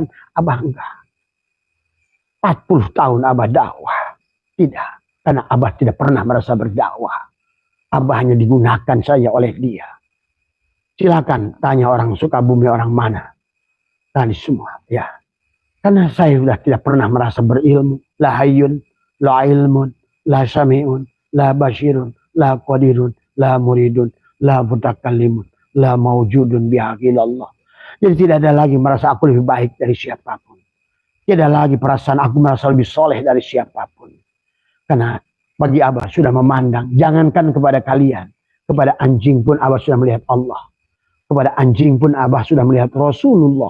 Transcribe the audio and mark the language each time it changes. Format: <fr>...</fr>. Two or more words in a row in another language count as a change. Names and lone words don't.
<id>Abah enggak. 40 tahun Abah dakwah. Tidak. Karena Abah tidak pernah merasa berdakwah. Abah hanya digunakan saja oleh dia. Silakan tanya orang Sukabumi orang mana. Tadi semua. Ya. Karena saya sudah tidak pernah merasa berilmu.</id> <ar>لا حيٌّ، لا علمٌ، لا سميعٌ، لا بصيرٌ، لا قادرٌ، لا مريدٌ، لا متكلّمٌ. لا موجودٌ بحقٍّ إلّا الله.</ar> <id>Jadi tidak ada lagi merasa aku lebih baik dari siapapun. Tidak ada lagi perasaan aku merasa lebih soleh dari siapapun. Karena bagi Abah sudah memandang. Jangankan kepada kalian. Kepada anjing pun Abah sudah melihat Allah. Kepada anjing pun Abah sudah melihat Rasulullah.</id>